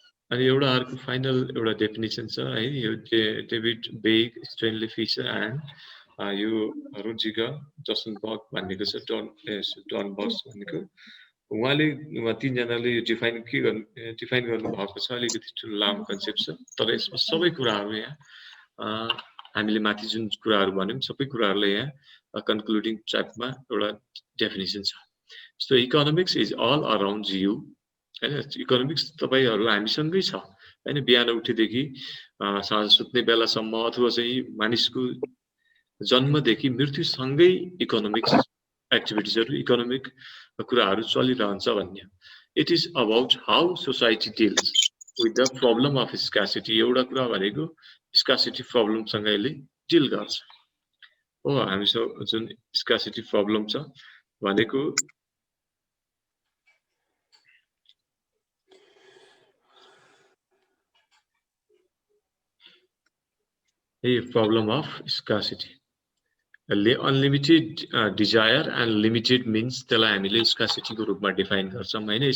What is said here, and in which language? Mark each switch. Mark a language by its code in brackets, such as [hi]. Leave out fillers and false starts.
[ne] अनि एउटा अर्को फाइनल एउटा डेफिनेसन छ है, यो David bag, Stanley Fisher and यो रुजिगर जसनबर्ग भन्नेको छ, डन बक्स भन्नेको। उहाँले तीनजनाले यो डिफाइन गर्नु भएको छ। अलिकति ठुलो लामो कन्सेप्ट छ, तर यसमा सबै कुराहरु यहाँ हामीले माथि जुन कुराहरु भन्यौं सबै कुराहरुले यहाँ कन्क्लुडिङ ट्र्याकमा एउटा डेफिनेसन छ। [en] So economics is all around you हैन। [ne] इकोनोमिक्स तपाईहरु हामीसँगै छ हैन। बिहान उठेदेखि साँझ सुत्ने बेलासम्म अथवा चाहिँ मानिसको जन्मदेखि मृत्युसँगै इकोनोमिक्स एक्टिभिटिजहरु, इकोनोमिक कुराहरु चलिरहन्छ भन्ने। [en] It is about how society deals with the problem of scarcity. [ne] एउटा कुरा भनेको स्कार्सिटी प्रब्लमसँग यसले डिल गर्छ हो। हामीसँग जुन स्कार्सिटी प्रब्लम छ भनेको [en] problem of scarcity, unlimited desire and limited means [ne] त्यसलाई हामीले स्कार्सिटीको रूपमा डिफाइन गर्छौं हैन।